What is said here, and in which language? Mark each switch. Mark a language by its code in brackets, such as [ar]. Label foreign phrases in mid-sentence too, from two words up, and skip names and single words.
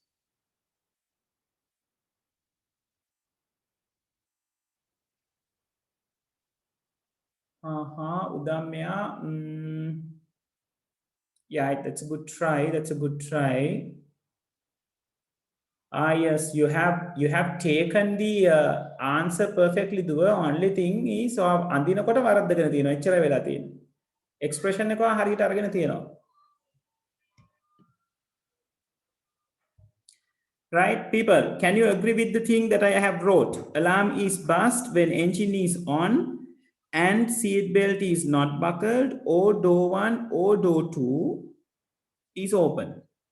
[si] Udamya. [en] Yeah, that's a good try. That's a good try. Yes, you have taken the answer perfectly. The only thing is [si] ඇඳින කොට වරද්දගන්න තියෙන එච්චර වෙලා තියෙන. Expression එක හරියට අරගෙන තියෙනවා. [en] Right, people, can you agree with the thing that I have wrote? Alarm is burst when engine is on and seat belt is not buckled or door 1 or door 2 is open.